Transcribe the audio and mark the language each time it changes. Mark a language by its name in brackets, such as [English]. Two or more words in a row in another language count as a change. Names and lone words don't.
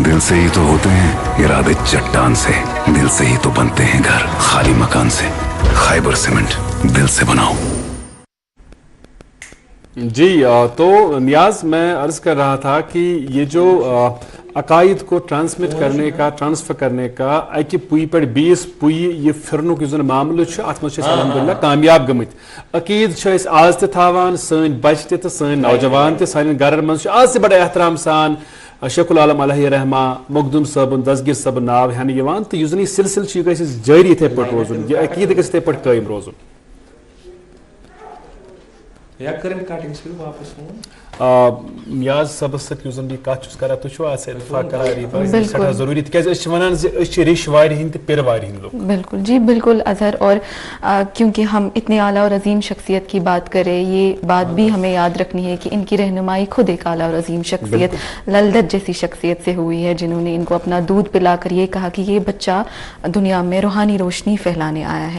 [Hindi] दिल से ही तो होते हैं इरादे चट्टान से, दिल से ही तो बनते हैं घर खाली मकान से। खैबर सीमेंट, दिल से बनाओ। जी, तो नियाज, मैं अर्ज कर रहा था कि ये जो अकायद को ट्रांसफर करने का [Kashmiri] अकि पुई पे 20 पुई ये फिरनुक मामल अत मज अलहमदुलिल्लाह कामयाब गमित। अकीद आज तावान, सन बच्चे तो सन नौजवान तो सान घर मज आज से बड़ा एहतराम सान शेखुल आलम अलैहि रहमा मखदूम साहब दसगिर साहब नाव हेन तो यह सिलसिल जारी इथे पे रोजुन, यह अकीद गि इथे पे कायम रोजुन। नियाज सबस करा जरूरी रिश पिर लोग। [Hindi] बिल्कुल जी, बिल्कुल अजहर। और क्योंकि हम इतने आला और अजीम शख्सियत की बात करें, ये बात भी हमें याद रखनी है कि इनकी रहनुमाई खुद एक आला और अजीम शख्सियत ललदत जैसी शख्सियत से हुई है, जिन्होंने इनको अपना दूध पिलाकर ये कहा कि ये बच्चा दुनिया में रूहानी रोशनी फैलाने आया है।